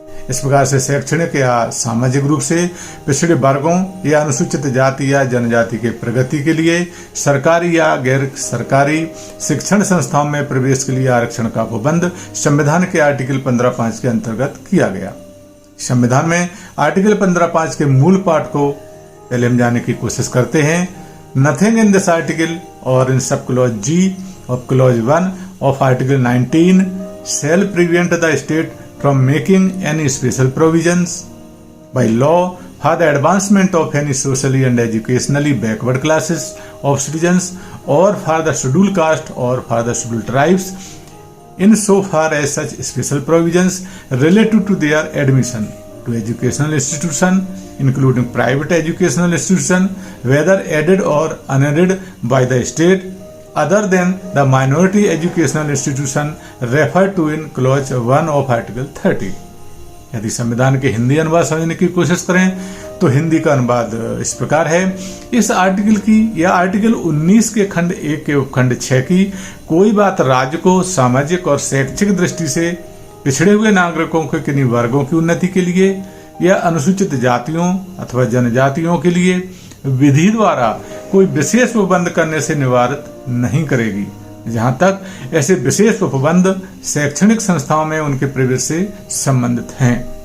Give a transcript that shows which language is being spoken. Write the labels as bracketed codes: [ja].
[hi] इस प्रकार से शैक्षणिक या सामाजिक रूप से पिछड़े वर्गों या अनुसूचित जाति या जनजाति के प्रगति के लिए सरकारी या गैर सरकारी शिक्षण संस्थाओं में प्रवेश के लिए आरक्षण का पाबंद संविधान के आर्टिकल 15(5) के अंतर्गत किया गया। संविधान में आर्टिकल 15(5) के मूल पाठ को पहले हम जानने की कोशिश करते हैं। [en] Nothing in this article or in sub clause G of clause 1 of article 19 shall prevent the state from making any special provisions by law for the advancement of any socially and educationally backward classes of citizens or for the scheduled caste or for the scheduled tribes in so far as such special provisions related to their admission to educational institution including private educational institution whether aided or unaided by the state other than the minority educational institution referred to in clause 1 of article 30। [hi] यदि संविधान के हिंदी अनुवाद समझने की कोशिश करें तो हिंदी का अनुवाद इस प्रकार है। इस आर्टिकल की या आर्टिकल 19 के खंड 1 के उपखंड 6 की कोई बात राज्य को सामाजिक और शैक्षिक दृष्टि से पिछड़े हुए नागरिकों के किन्हीं वर्गों की उन्नति के लिए या अनुसूचित जातियों अथवा जनजातियों के लिए विधि द्वारा कोई विशेष उपबंध करने से निवारित नहीं करेगी, जहां तक ऐसे विशेष उपबंध शैक्षणिक संस्थाओं में उनके प्रवेश से संबंधित हैं,